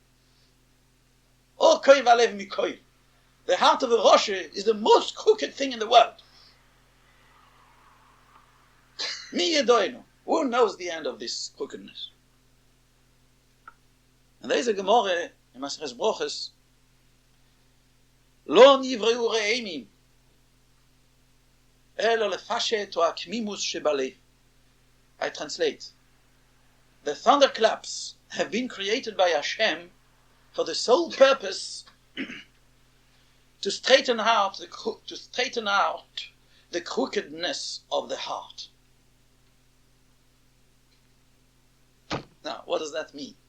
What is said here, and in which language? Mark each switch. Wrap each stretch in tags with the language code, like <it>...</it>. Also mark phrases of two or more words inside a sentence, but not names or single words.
<en>The heart of a Rosh is the most crooked thing in the world. Who knows the end of this crookedness? And there is a Gemara in Maseches Brochos,</en> <he>לא נבראו רעמים אלא לפשט עקמומיות שבלב.</he> <en>I translate. The thunderclaps have been created by Hashem for the sole purpose to straighten out the crookedness of the heart. Now, what does that mean?</en>